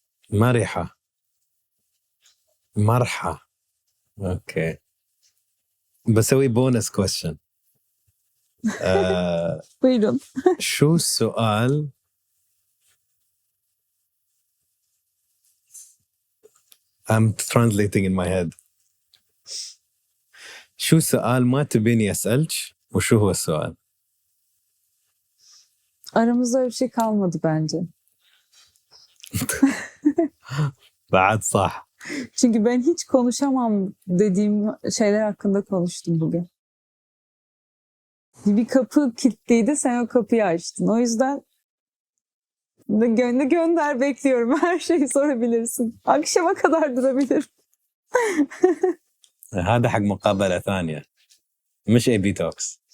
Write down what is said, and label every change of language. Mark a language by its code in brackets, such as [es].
[ar] مرحة. مرحة. اوكي. بسوي بونس كويشن. [tr] Buyurun. [ar] شو السؤال؟ [en] I'm translating in my head. [ar] شو سؤال ما تبيني أسألك وشو هو السؤال؟ [tr] Aramızda öyle bir şey kalmadı bence. [ar] بعد صح. [tr] Çünkü ben hiç konuşamam dediğim şeyler hakkında konuştum bugün. Bir kapı kilitliydi, sen o kapıyı açtın. O yüzden gönder bekliyorum. Her şeyi sorabilirsin. Akşama kadar durabilirim. [ar] هذا حق مقابلة ثانية مش AB Talks.